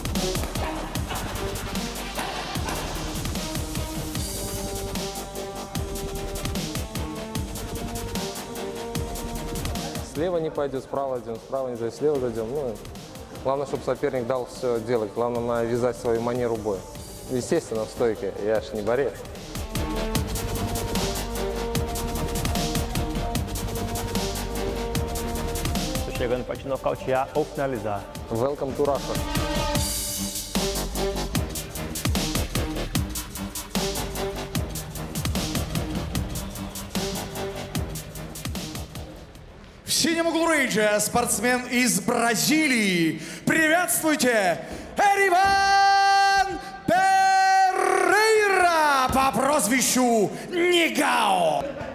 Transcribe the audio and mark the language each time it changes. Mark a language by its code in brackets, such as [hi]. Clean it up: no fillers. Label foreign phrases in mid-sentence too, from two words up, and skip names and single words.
[ru] Слева не пойдет, справа идем, справа не зайдем, слева зайдем. Ну, главное, чтобы соперник дал все делать. Главное, навязать свою манеру боя. Естественно, в стойке. Я ж не борец. [pt] Estou chegando para te nocautear ou finalizar. [en] Welcome to Russia. [ru] В синем углу рейджа спортсмен из Бразилии. Приветствуйте, Эриван Перейра по прозвищу Нигао.